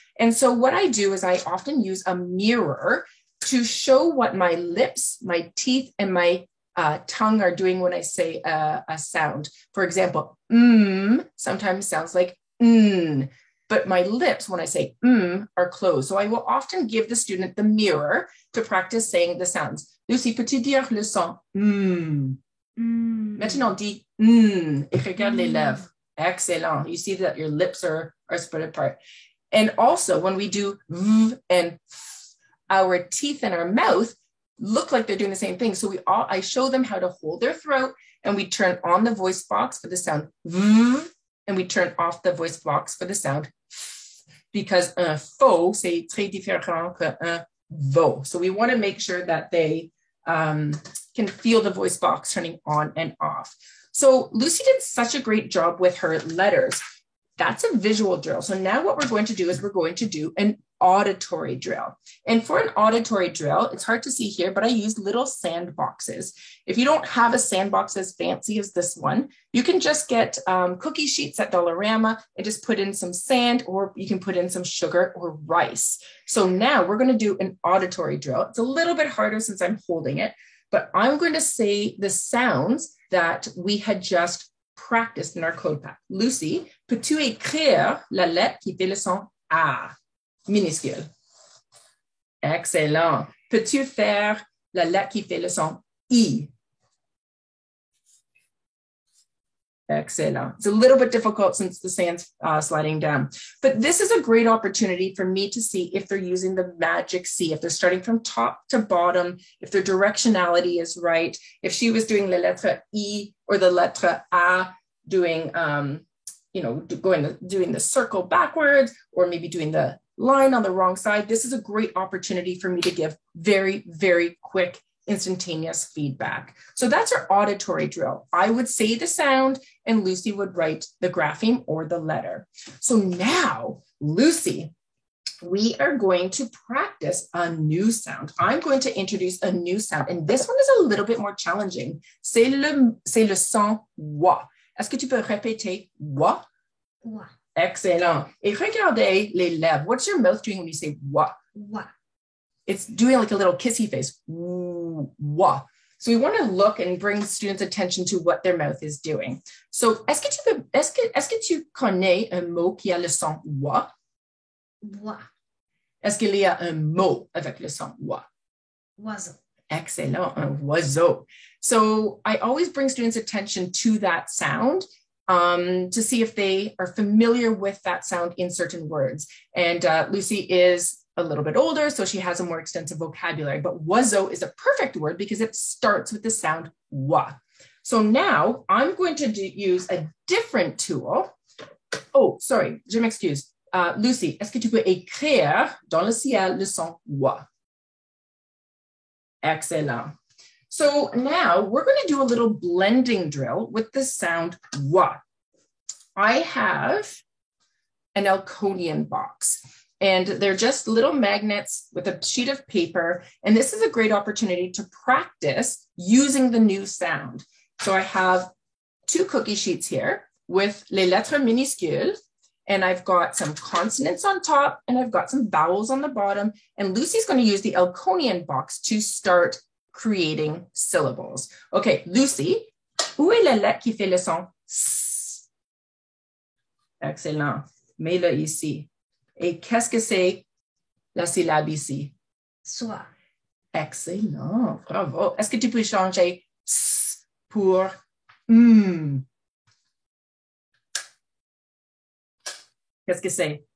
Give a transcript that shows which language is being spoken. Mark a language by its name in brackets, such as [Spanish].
[English] And so what I do is I often use a mirror to show what my lips, my teeth, and my tongue are doing when I say a sound. For example, sometimes sounds like but my lips, when I say are closed. So I will often give the student the mirror to practice saying the sounds. [French] Lucy, peux-tu dire le son? Maintenant, dis et regarde les lèvres. Excellent. [English] You see that your lips are spread apart. And also, when we do v and f, our teeth and our mouth look like they're doing the same thing. So I show them how to hold their throat, and we turn on the voice box for the sound v, and we turn off the voice box for the sound f, because [French] un faux, c'est très différent qu'un veau. [English] So we want to make sure that they can feel the voice box turning on and off. So Lucy did such a great job with her letters. That's a visual drill. So now what we're going to do is we're going to do an auditory drill. And for an auditory drill, it's hard to see here, but I use little sandboxes. If you don't have a sandbox as fancy as this one, you can just get cookie sheets at Dollarama and just put in some sand, or you can put in some sugar or rice. So now we're going to do an auditory drill. It's a little bit harder since I'm holding it, but I'm going to say the sounds that we had just practiced in our code pack. [French] Lucy, peux-tu écrire la lettre qui fait le son A, minuscule? Excellent. Peux-tu faire la lettre qui fait le son I? [English] Excellent. It's a little bit difficult since the sand's sliding down, but this is a great opportunity for me to see if they're using the magic C, if they're starting from top to bottom, if their directionality is right. If she was doing [French] la lettre I [English] or the lettre A, doing, doing the circle backwards, or maybe doing the line on the wrong side. This is a great opportunity for me to give very, very quick, instantaneous feedback. So that's our auditory drill. I would say the sound and Lucy would write the grapheme or the letter. So now, Lucy, we are going to practice a new sound. I'm going to introduce a new sound, and this one is a little bit more challenging. [French] C'est le son wa. Est-ce que tu peux répéter wa? Wa. Excellent. Et regardez les lèvres. [English] What's your mouth doing when you say wa? Wa. It's doing like a little kissy face. Wa. So we want to look and bring students' attention to what their mouth is doing. [French] So, est-ce que tu connais un mot qui a le son wa? Wa. Est-ce qu'il y a un mot avec le son wa? Oiseau. Excellent, un oiseau. [English] So I always bring students' attention to that sound to see if they are familiar with that sound in certain words. And Lucy is a little bit older, so she has a more extensive vocabulary, but oiseau is a perfect word because it starts with the sound wa. So now I'm going to use a different tool. Oh, sorry, [French] je m'excuse. Lucy, est-ce que tu peux écrire dans le ciel le son wa? Excellent. [English] So now we're going to do a little blending drill with the sound wa. I have an Elconian box, and they're just little magnets with a sheet of paper. And this is a great opportunity to practice using the new sound. So I have 2 cookie sheets here with [French] les lettres minuscules, [English] and I've got some consonants on top, and I've got some vowels on the bottom. And Lucy's going to use the Elconian box to start creating syllables. [French] Okay, Lucy, où est la lettre qui fait le son S? Excellent. Mets-le ici. Et qu'est-ce que c'est la syllabe ici? Soir. Excellent. Bravo. Est-ce que tu peux changer S pour Qu'est-ce que c'est?